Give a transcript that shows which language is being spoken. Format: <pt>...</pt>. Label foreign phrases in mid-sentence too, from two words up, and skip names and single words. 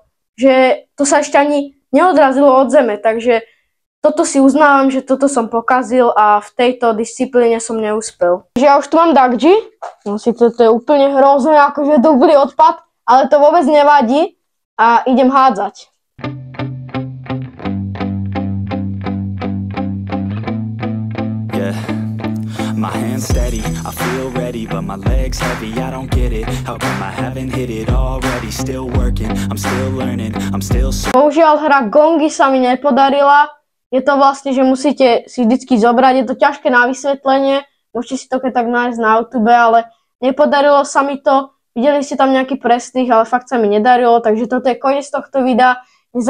<sk>Že to sa ešte ani neodrazilo od zeme, takže toto si uznávam, že toto som pokazil a v tejto disciplíne som neúspel. Takže ja už tu mám Dakji, no síce to je úplne hrozné, akože to úplný odpad, ale to vôbec nevadí a idem hádzať.</sk> <en>My hands steady, I feel ready, but my legs heavy, I don't get it. How come I haven't hit it already? Still working, I'm still learning, I'm still...</en> <sk>Bohužiaľ hra Gongy sa mi nepodarila. Je to vlastne, že musíte si vždycky zobrať, je to ťažké na vysvetlenie, môžete si to keď tak nájsť na YouTube, ale nepodarilo sa mi to. Videli ste tam nejaký presných, ale fakt sa mi nedarilo, takže toto je koniec tohto videa.</sk>